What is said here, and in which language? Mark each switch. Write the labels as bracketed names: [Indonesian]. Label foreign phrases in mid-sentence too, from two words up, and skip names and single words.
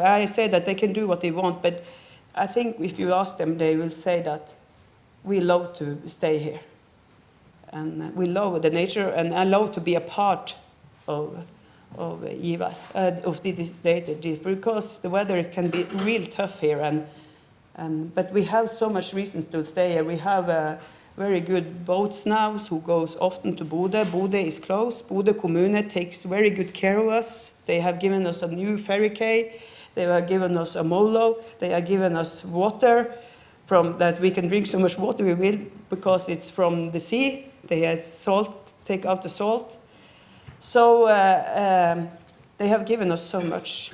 [English] I say that they can do what they want, but I think if you ask them, they will say that we love to stay here, and we love the nature, and I love to be a part of Givær, of this data, because the weather can be real tough here, but we have so much reasons to stay here. We have very good boats now who goes often to Bodø. Bodø is close. Bodø kommune takes very good care of us. They have given us a new ferry quay. They have given us a molo. They have given us water from that we can drink so much water we will, because it's from the sea. They have salt, take out the salt. So they have given us so much.